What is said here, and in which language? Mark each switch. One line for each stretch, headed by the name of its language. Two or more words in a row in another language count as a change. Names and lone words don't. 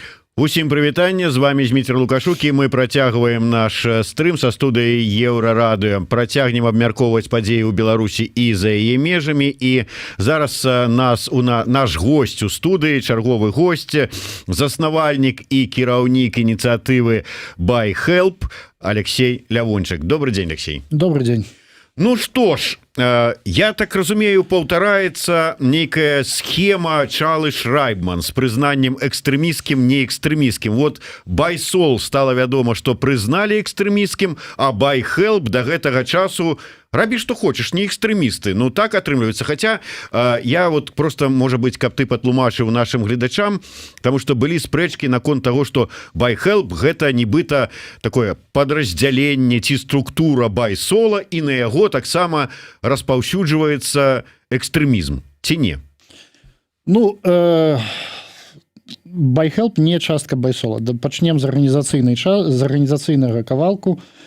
Belarusian: Усім прывітанне, з вами Зміцер Лукашук, і мы працягваем наш стрым са студыяй Еўрарадыё. Працягнем абмяркоўваць падзеі ў Беларусі і за яе межамі. І зараз наш госць у студыі, чарговы госць, заснавальнік і кіраўнік ініцыятывы BuyHelp Алексей Лявончык.
Russian: Добрый день, Алексей. Добрый день. Ну что ж,
Belarusian: я так разумею, паўтараецца нейкая схема Чарльз Шрайбман з прызнаннем экстрэміскім, не экстрэміскім. Вот BuySol стала вядома, што прызналі экстрэміскім, а BuyHelp да гэтага часу рабі што хочаш, не экстрэмісты. Ну так атрымліваецца. Хаця я вот просто, можа быць, каб ты патлумачыў нашим гледачам,
Russian: потому что
Belarusian: былі спрэчкі наконт того, что BuyHelp гэта нібыта такое падраздзяленне ці структура BuySol, і на яго таксама распаўсюджваецца экстрэмізм, ці не? Ну, BuyHelp не частка BuySol. Пачнем з арганізацыйнага кавалку.